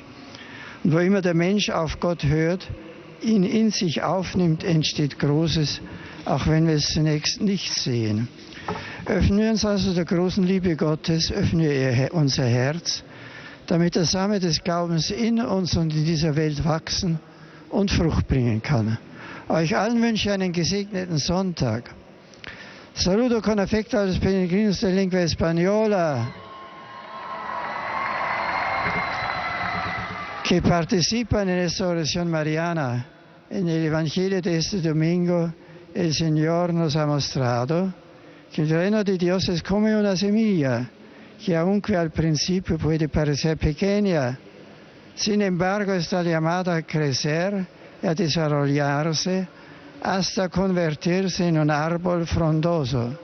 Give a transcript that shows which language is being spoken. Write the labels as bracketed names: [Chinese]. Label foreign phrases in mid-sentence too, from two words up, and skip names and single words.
[German] Und wo immer der Mensch auf Gott hört, ihn in sich aufnimmt, entsteht Großes, auch wenn wir es zunächst nicht sehen. Öffnen wir uns also der großen Liebe Gottes, öffnen wir unser Herz, damit der Same des Glaubens in uns und in dieser Welt wachsen und Frucht bringen kann. Euch allen wünsche ich einen gesegneten Sonntag. [Spanish] Saludo con afecto a los peregrinos de lengua española que participan en esta oración mariana. En el Evangelio de este domingo, el Señor nos ha mostrado que el reino de Dios es como una semilla que aunque al principio puede parecer pequeña, sin embargo está llamada a crecer y a desarrollarse hasta convertirse en un árbol frondoso.